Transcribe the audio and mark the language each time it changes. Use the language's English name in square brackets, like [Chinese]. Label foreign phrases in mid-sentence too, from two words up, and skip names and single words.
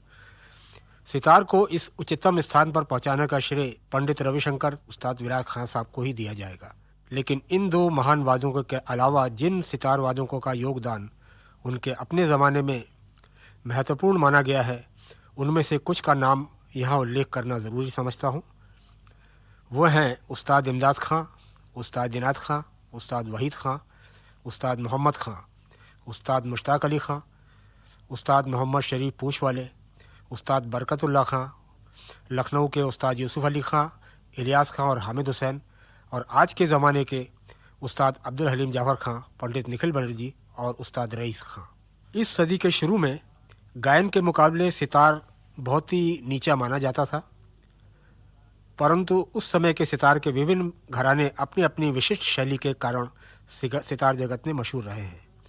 [Hindi] सितार को इस उच्चतम स्थान पर पहुंचाने का श्रेय पंडित रविशंकर उस्ताद विलायत खान साहब को ही दिया जाएगा। लेकिन इन दो महान वादकों के अलावा जिन सितार वादकों का योगदान उनके अपने ज़माने में महत्वपूर्ण माना गया है, उनमें से कुछ का नाम यहाँ उल्लेख करना ज़रूरी समझता हूँ। वह हैं उस्ताद इमदाद खां, उस्ताद जिनात खां, उस्ताद वहीद खां, उस्ताद मोहम्मद खां, उस्ताद मुश्ताक अली खां, उस्ताद मोहम्मद शरीफ पूंछ वाले, उस्ताद बरकतुल्लाह खां, लखनऊ के उस्ताद यूसुफ अली खां, इलियास खां और हामिद हुसैन, और आज के ज़माने के उस्ताद अब्दुल हलीम जाफर खां, पंडित निखिल बनर्जी और उस्ताद रईस खां। इस सदी के शुरू में गायन के मुकाबले सितार बहुत ही नीचा माना जाता था, परंतु उस समय के सितार के विभिन्न घराने अपनी अपनी विशिष्ट शैली के कारण सितार जगत में मशहूर रहे हैं।